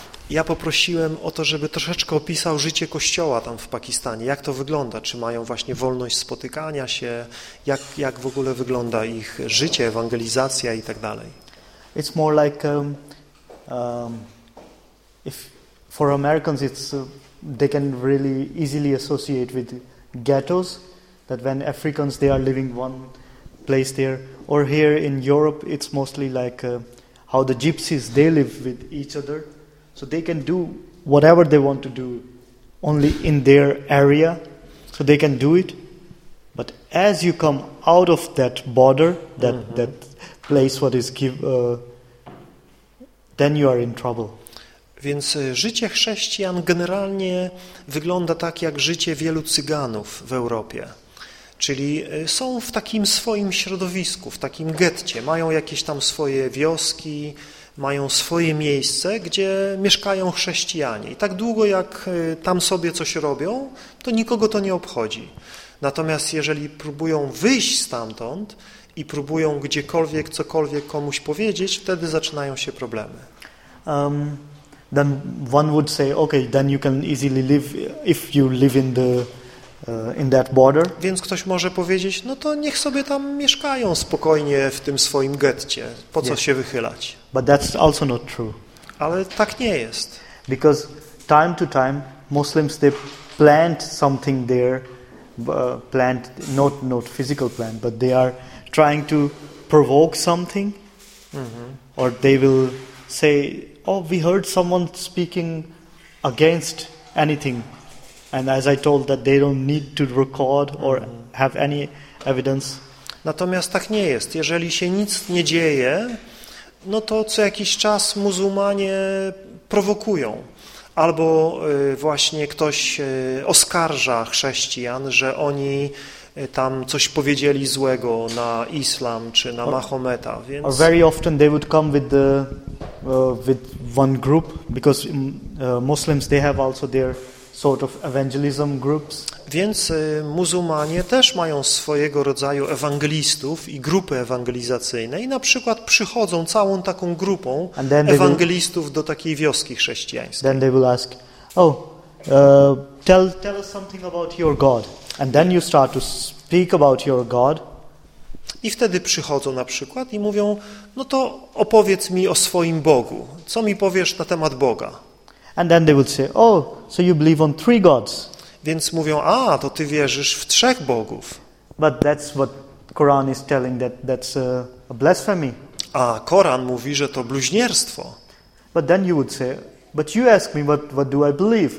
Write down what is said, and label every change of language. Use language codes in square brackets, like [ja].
[pl] Ja poprosiłem o to, żeby troszeczkę opisał życie kościoła tam w Pakistanie. Jak to wygląda? Czy mają właśnie wolność spotykania się? Jak w ogóle wygląda ich życie, ewangelizacja i tak dalej? [en] It's more like if for Americans it's they can really easily associate with ghettos, that when Africans they are living one place there, or here in Europe it's mostly like how the gypsies, they live with each other, so they can do whatever they want to do only in their area, so they can do it. But as you come out of that border, that mm-hmm. that place what is give, then you are in trouble. [pl] Więc życie chrześcijan generalnie wygląda tak jak życie wielu cyganów w Europie. Czyli są w takim swoim środowisku, w takim getcie. Mają jakieś tam swoje wioski, mają swoje miejsce, gdzie mieszkają chrześcijanie. I tak długo, jak tam sobie coś robią, to nikogo to nie obchodzi. Natomiast jeżeli próbują wyjść stamtąd i próbują gdziekolwiek, cokolwiek komuś powiedzieć, wtedy zaczynają się problemy. [en] Then one would say, okay, then you can easily live if you live in the in that border. [pl] Więc ktoś może powiedzieć, no to niech sobie tam mieszkają spokojnie w tym swoim getcie. Po co się wychylać? [en] But that's also not true. [pl] Ale tak nie jest. [en] Because time to time Muslims they plant something there, plant not physical plant, but they are trying to provoke something. Mm-hmm. Or they will say, oh, we heard someone speaking against anything. And as I told, that they don't need to record or have any evidence. [pl] Natomiast tak nie jest. Jeżeli się nic nie dzieje, no to co jakiś czas muzułmanie prowokują. Albo właśnie ktoś oskarża chrześcijan, że oni tam coś powiedzieli złego na islam czy na Mahometa. Więc... [en] Or very often they would come with the with one group, because Muslims they have also their sort of evangelism groups. [pl] Więc muzułmanie też mają swojego rodzaju ewangelistów i grupy ewangelizacyjne i na przykład przychodzą całą taką grupą ewangelistów do takiej wioski chrześcijańskiej. [en] Then they will ask, oh, tell us something about your God. And then you start to speak about your God. [pl] I wtedy przychodzą na przykład i mówią, no to opowiedz mi o swoim Bogu. Co mi powiesz na temat Boga? [en] And then they would say, oh, so you believe on three gods. [pl] Więc mówią, a, to ty wierzysz w trzech bogów. [en] But that's what Quran is telling, that that's a blasphemy. [pl] A Koran mówi, że to bluźnierstwo. [en] But then you would say, but you ask me what do I believe?